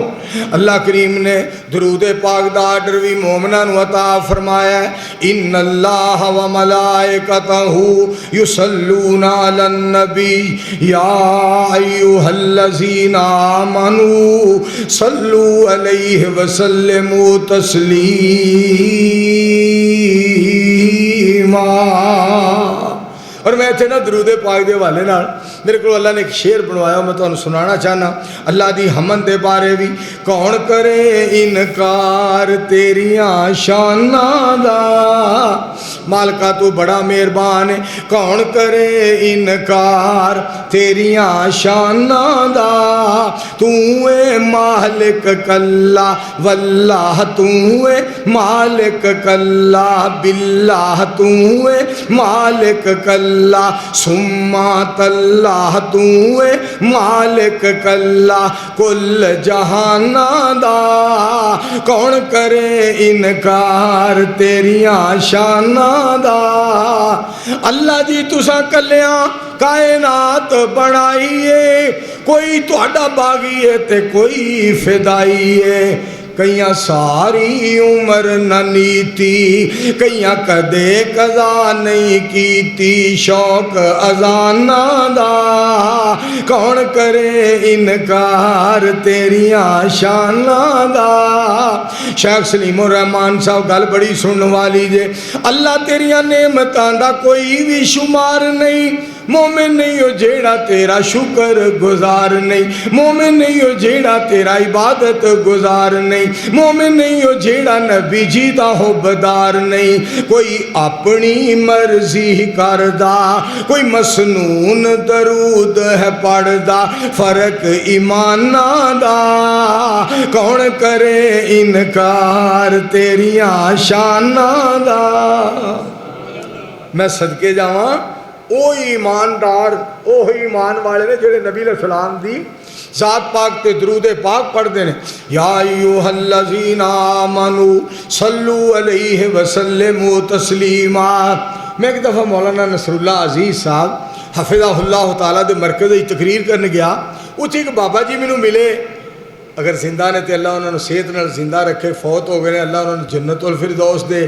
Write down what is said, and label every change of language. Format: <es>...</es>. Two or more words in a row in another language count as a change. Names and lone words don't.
<pa>اللہ کریم نے درود پاک دا آرڈر بھی مومنہ نو عطا فرمایا ہے،</pa> <ar>ان اللہ و ملائکتہ یصلون علی النبی یا ایہا الذین آمنوا صلوا علیہ وسلموا تسلیما۔</ar> <pa>اور میں اتنے نا درود پاک دے والے نال میرے کو اللہ نے ایک شعر بنوایا، میں تمہیں سنانا چاہنا۔ اللہ دی حمد دے بارے بھی، کون کرے انکار تیریاں شاناں دا، مالکا تو بڑا مہربان ہے، کون کرے انکار تیریاں شاناں دا، تو اے مالک کلا واللہ، تو اے مالک کلا باللہ، تو اے مالک کلا سما تاللہ، تو اے مالک کلا کل جہانا دا، کون کرے انکار تیریاں شاناں دا۔ اللہ جی تساں کلیاں کائنات بنائیے، کوئی تہاڈا باغی ہے تے کوئی فدائی ہے، کئیاں ساری عمر نہ نیتی، کئیاں کدے قضا نہیں کیتی، شوق اذانہ دا، کون کرے انکار تیریاں شاناں دا۔ شیخ سلیم الرحمان صاحب گل بڑی سنن والی جے، اللہ تیریاں نعمتاں دا کوئی بھی شمار نہیں، مومن نہیں ہو جیڑا تیرا شکر گزار نہیں، مومن نہیں ہو جیڑا تیرا عبادت گزار نہیں، مومن نہیں ہو جیڑا نبی جی دا حبدار نہیں۔ کوئی اپنی مرضی کردا، کوئی مسنون درود ہے پڑھدا، فرق ایماناں دا کون کرے انکار تیریاں شاناں دا۔ میں صدقے جاواں اوہی ایماندار اوہی ایمان والے نے جڑے نبی</pa> <ar>علیہ السلام</ar> <pa>دی ذات پاک تے درود پاک پڑھتے ہیں۔</pa> <ar>یا ایھا الذین آمنوا صلوا علیہ وسلموا تسلیما۔</ar> <pa>میں ایک دفعہ مولانا نصر اللہ عزیز صاحب</pa> <ar>حفظہ اللہ تعالیٰ</ar> <pa>دے مرکز کی تقریر کرنے گیا، اتھے ایک بابا جی مینوں ملے، اگر زندہ نے تے اللہ انہوں نے صحت نال زندہ رکھے، فوت ہو گئے اللہ انہوں نے</pa> <ar>جنت الفردوس</ar> <pa>دے۔</pa>